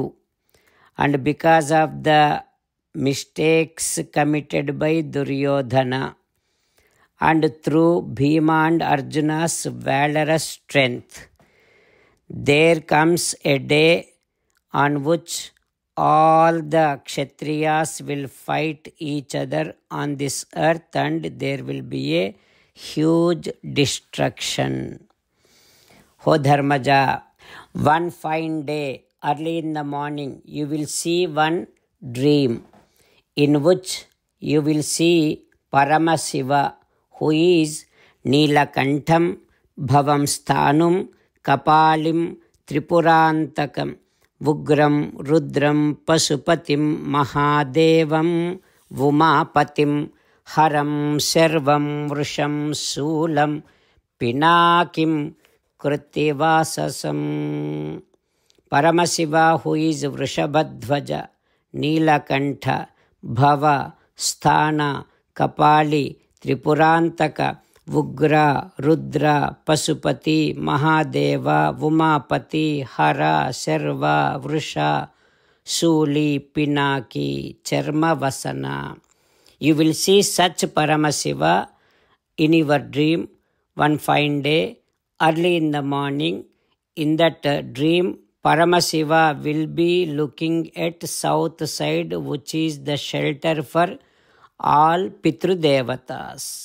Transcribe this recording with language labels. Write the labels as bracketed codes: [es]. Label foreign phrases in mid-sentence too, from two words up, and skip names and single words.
[en] and because of the mistakes committed by Duryodhana and through Bhima and Arjuna's valorous strength, there comes a day on which all the Kshatriyas will fight each other on this earth and there will be a huge destruction. O Dharmaja, one fine day early in the morning you will see one dream in which you will see Paramasiva, who is Neelakantham, Bhavam Sthanum, Kapalim, Tripurantakam, Vugram, Rudram, Pasupatim, Mahadevam, Vumapatim, Haram, Servam, Vrusham, Sulam, Pinakim, Kritivasasam. Paramasiva, who is Vrushabhadhvaja, Neelakantha, Bhava, Sthana, Kapali, Tripurantaka, Vugra, Rudra, Pasupati, Mahadeva, Vumapati, Hara, Serva, Vrusha, Suli, Pinaki, Charma Vasana. You will see such Paramasiva in your dream one fine day, early in the morning. In that dream, Paramasiva will be looking at south side, which is the shelter for all Pitrudevatas.